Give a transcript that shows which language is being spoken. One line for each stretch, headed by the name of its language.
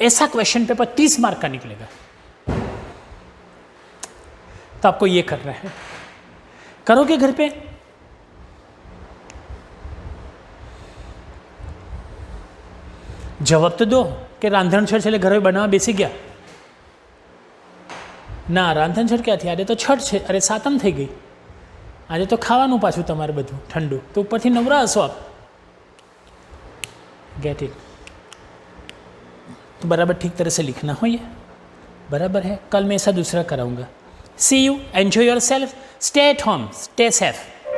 Hindi: ऐसा question paper 30 mark का निकलेगा, तो आपको ये करना है। करोगे घर पे? जवाब तो दो कि
Gujarati: रांधणछड़ छे घरे बनावा बेसी गया ना।
Hindi: रांधणछड़ क्या थी?
Gujarati: आज तो छठ छे, अरे सातम થઈ ગઈ, આજે તો ખાવાનું પાછું તમારે બધું ઠંડુ, તો ઉપરથી નવરા હશો આપ।
English: Get it?
Hindi: तो बराबर ठीक तरह से लिखना हो, ये बराबर है। कल मैं ऐसा दूसरा कराऊंगा।
English: See you, enjoy yourself, stay at home, stay safe.